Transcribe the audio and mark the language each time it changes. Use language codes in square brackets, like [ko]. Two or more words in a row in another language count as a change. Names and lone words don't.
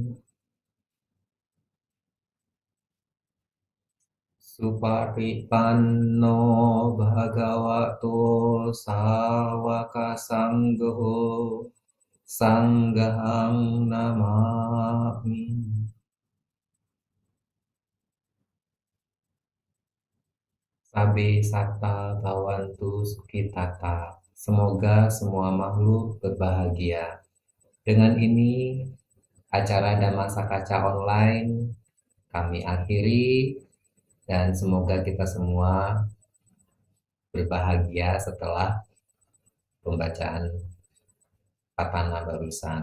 [pi] Supatipanno Bhagavato Sawaka Sangho Sanghang Namami. Sabe Sata Bhawantu Sukitata. [id] Semoga semua makhluk berbahagia. Dengan ini, acara Dhamma Sakaca online kami akhiri, dan semoga kita semua berbahagia setelah pembacaan Patana barusan.